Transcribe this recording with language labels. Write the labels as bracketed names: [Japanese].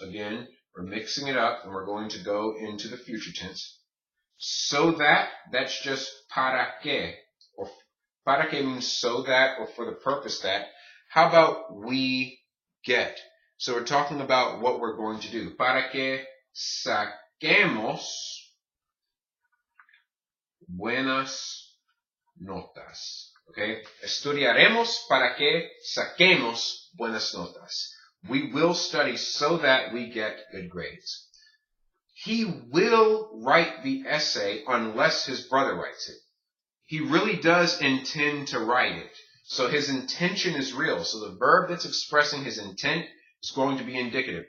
[English] Again, we're mixing it up, and we're going to go into the future tense. So that, that's just [Spanish] para que. [English] Or para que means so that, or for the purpose that. How about we get? So we're talking about what we're going to do. [Spanish] Para que saquemos buenas notas. [English] Okay? [Spanish] Estudiaremos para que saquemos buenas notas. [English] We will study so that we get good grades. He will write the essay unless his brother writes it. He really does intend to write it. So his intention is real. So the verb that's expressing his intent is going to be indicative.